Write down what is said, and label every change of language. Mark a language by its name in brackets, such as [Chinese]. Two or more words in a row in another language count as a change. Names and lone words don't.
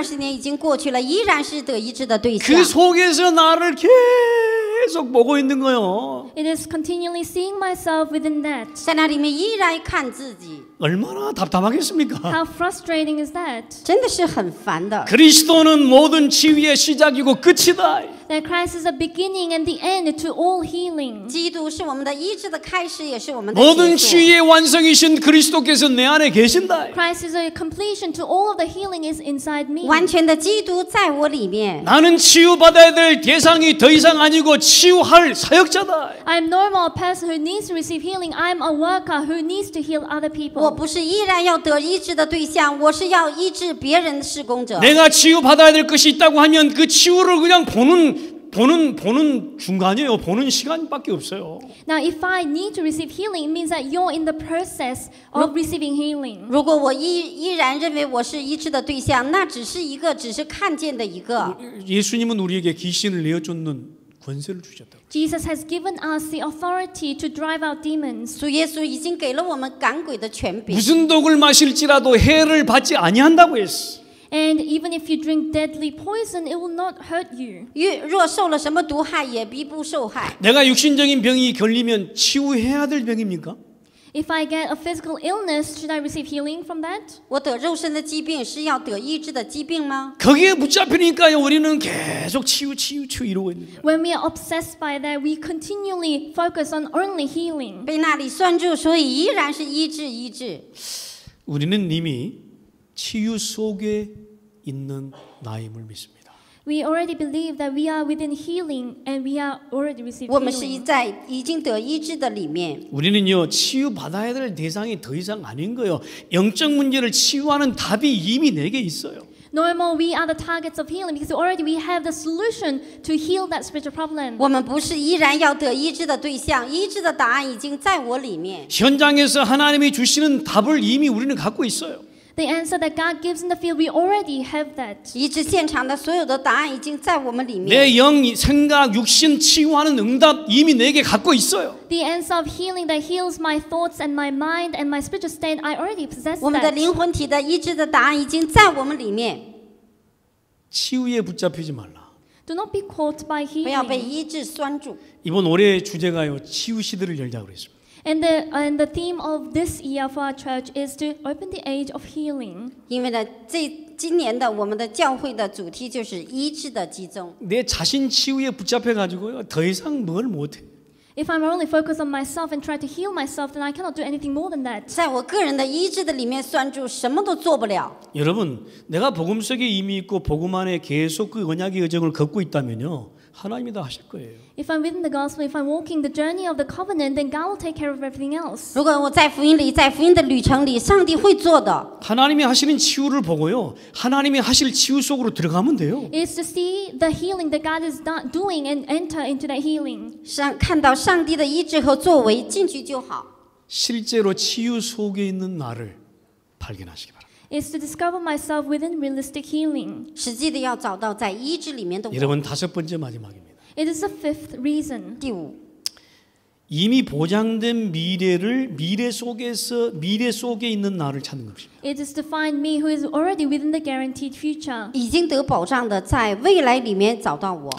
[Chinese] 20年已经过去了，依然是得医治的对象 [Korean] 그 。 속에서 나를 계속 보고 있는 거요. [English] It is continually seeing myself within that. [Chinese] 在那里面依然看自己， [Korean] 얼마나 답답하겠습니까? [English] How frustrating is that? [Chinese] 真的是很烦的。 [Korean] 그리스도는 모든 치유의 시작이고 끝이다. [English] That Christ is the beginning and the end to all healing. [Chinese] 基督是我们的医治的开始，也是我们的 [Korean] 모든 [Chinese] 结束。 [Korean] 치유의 완성이신 그리스도께서 내 안에 계신다. [English] Christ is a completion to all of the healing is inside me. [Chinese] 完全的基督在我里面， [Korean] 나는 치유받아야 될 대상이 더 이상 아니고 치유할 사역자다. [English] I'm no more a person who needs to receive healing. I'm a worker who needs to heal other [Chinese] 我 [English] people. [Chinese] 不是依然要得医治的对象，我是要医治别人的施工者。 [Korean] 내가 치유받아야 될 것이 있다고 하면 그 치유를 그냥 보는 중간이에요. 보는 시간밖에 없어요. [English] Now, if I need to receive healing, it means that you're in the process of receiving healing. [Chinese] 如果我依然认为我是医治的对象，那只是看见的一个。 [Korean] 예수님은 우리에게 귀신을 내어쫓는 권세를 주셨다. [English] Jesus has given us the authority to drive out demons. [Chinese] 主耶稣已经给了我们赶鬼的权柄。 [Korean] 무슨 독을 마실지라도 해를 받지 아니한다고 했어. [English] And even if you drink deadly poison, it will not hurt you. [Chinese] 若受了什么毒害，也必不受害。 [Korean] 내가 육신적인 병이 걸리면 치유해야 될 병입니까? [English] If I get a physical illness, should I receive healing from that? [Chinese] 我得肉身的疾病是要得医治的疾病吗？ [Korean] 거기에 붙잡히니까요. 우리는 계속 치유 이러고 있는 거예요. [English] When we are obsessed by that, we continually focus on only healing. [Chinese] 被那里拴住，所以依然是医治。 [Korean] 우리는 이미 치유 속에 있는 나임을 믿습니다. [English] We already believe that we are within healing and we are already receiving [Chinese] 我们是 [English] healing. [Chinese] 在已经得医治的里面。 [Korean] 우리는요 치유 받아야 될 대상이 더 이상 아닌 거예요. 영적 문제를 치유하는 답이 이미 내게 있어요. [English] No more we are the targets of healing because already we have the solution to heal that spiritual problem. [Chinese] 我们不是依然要得医治的对象，医治的答案已经在我里面。 [Korean] 현장에서 하나님이 주시는 답을 이미 우리는 갖고 있어요. [English] The answer that God gives in the field, we already have that. [Chinese] 医治现场的所有的答案已经在我们里面。 [Korean] 내 영, 생각, 육신 치유하는 응답 이미 내게 갖고 있어요. [English] The answer of healing that heals my thoughts and my mind and my spiritual state, I already possess [Chinese] 我们的 [English] that. [Chinese] 灵魂体的医治的答案已经在我们里面。 [Korean] 치유에 붙잡히지 말라. [English] Do not be caught by [Chinese] 不要被 [English] healing. [Chinese] 医治拴住。 [Korean] 이번 올해의 주제가요 치유 시대를 열자고 그랬습니다. [English] And the theme of this year for our church is to open the age of healing. [Chinese] 因为呢，今年的我们的教会的主题就是医治的集中。 [Korean] 내 자신 치유에 붙잡혀 가지고요 더 이상 뭘 못해. [English] If I'm only focused on myself and try to heal myself, then I cannot do anything more than that. [Chinese] 在我个人的医治的里面拴住，什么都做不了。 [Korean] 여러분, 내가 복음 속에 이미 있고 복음 안에 계속 그 언약의 여정을 걷고 있다면요 하나님이 다 하실 거예요. [English] If I'm within the gospel, if I'm walking the journey of the covenant, then God will take care of everything else. [Chinese] 如果我在福音里，在福音的旅程里，上帝会做的。 [Korean] 하나님이 하시는 치유를 보고요 하나님이 하실 치유 속으로 들어가면 돼요. [English] It's to see the healing that God is doing and enter into that healing. [Chinese] 看到上帝的医治和作为，进去就好。 [Korean] 실제로 치유 속에 있는 나를 발견하시기 바랍니다. [English] It's to discover myself within realistic healing. [Chinese] 实际的要找到在医治里面的我。 [Korean] 여러분 다섯 번째 마지막입니다. [English] It is the fifth reason. [Chinese] 第五， [Korean] 이미 보장된 미래 속에 있는 나를 찾는 것입니다. [English] It is to find me who is already within the guaranteed future. [Chinese] 已经得保障的，在未来里面找到我。